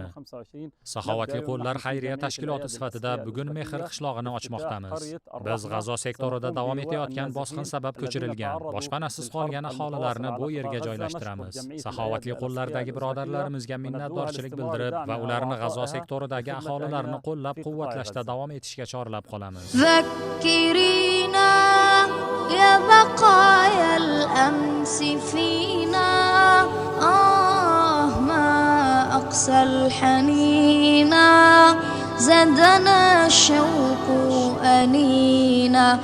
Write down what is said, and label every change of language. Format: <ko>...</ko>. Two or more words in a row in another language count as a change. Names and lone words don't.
<uz>Saxovatli qo'llar xayriya tashkiloti sifatida bugun Mehr qishlog'ini ochmoqdamiz. Biz G'azo sektorida davom etayotgan bosqin sabab ko'chirilgan, boshpanasiz qolgan aholilarni bu yerga joylashtiramiz. Saxovatli qo'llardagi birodarlarimizga minnatdorchilik bildirib va ularni G'azo sektoridagi aholilarni qo'llab-quvvatlashda davom etishga chorlab qolamiz.</uz> <ar>يا بقايا الأمس فينا ما أقسى الحنينا زادنا الشوق أنينا</ar>